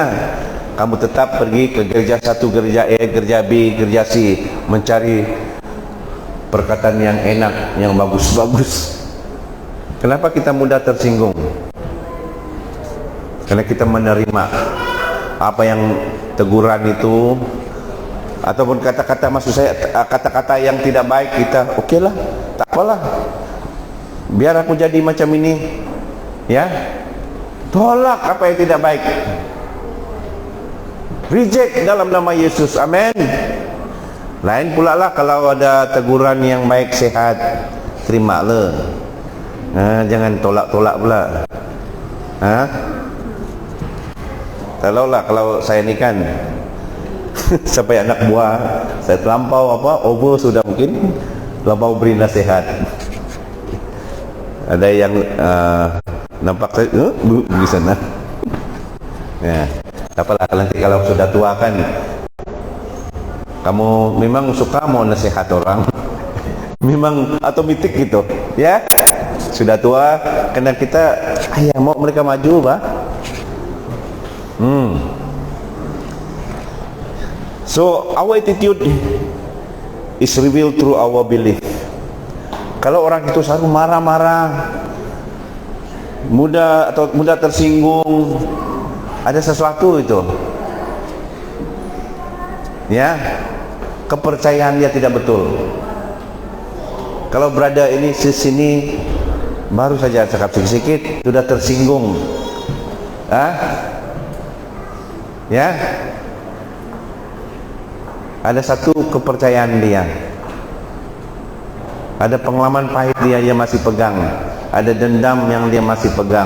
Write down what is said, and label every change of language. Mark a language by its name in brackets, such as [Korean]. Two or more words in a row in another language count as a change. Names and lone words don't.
[Malay] Kamu tetap pergi ke gereja satu, gereja A, gereja B, gereja C, mencari perkataan yang enak, yang bagus-bagus. Kenapa kita mudah tersinggung? Karena kita menerima apa yang teguran itu, ataupun kata-kata, maksud saya kata-kata yang tidak baik, kita oke lah, tak apalah, biar aku jadi macam ini, ya. Tolak apa yang tidak baik, reject dalam nama Yesus. Amin. Lain pula lah kalau ada teguran yang baik, sehat, terima le. Jangan tolak-tolak pula. Kalau saya ni kan sampai anak buah saya terlampau over sudah, mungkin terlampau beri nasihat. Ada yang nampak saya di sana. Ya, apalah nanti kalau sudah tua kan, kamu memang suka mau nasihat orang, memang otomatis gitu, ya. Sudah tua, karena kita mau mereka maju, Pak. [English] So our attitude is revealed through our belief. [Malay] Kalau orang itu selalu marah-marah, mudah tersinggung, ada sesuatu itu, ya, kepercayaan dia tidak betul. Kalau berada ini sini baru saja cakap sedikit sudah tersinggung, ya, ada satu kepercayaan dia, ada pengalaman pahit dia masih pegang, ada dendam yang dia masih pegang.